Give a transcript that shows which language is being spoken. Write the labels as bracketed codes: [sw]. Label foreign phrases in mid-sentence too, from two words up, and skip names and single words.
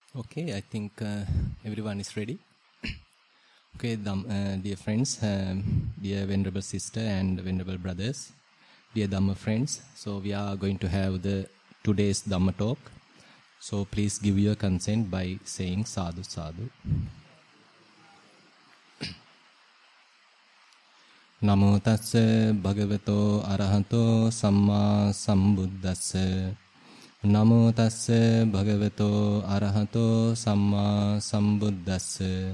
[en] Okay, I think everyone is ready. Okay, dear friends, dear venerable sister and venerable brothers, dear Dhamma friends. So we are going to have today's Dhamma talk. So please give your consent by saying [pi] sadhu sadhu. Namo tassa bhagavato arahato samma sambuddhassa. Namo tassa bhagavato arahato samma sambuddhassa.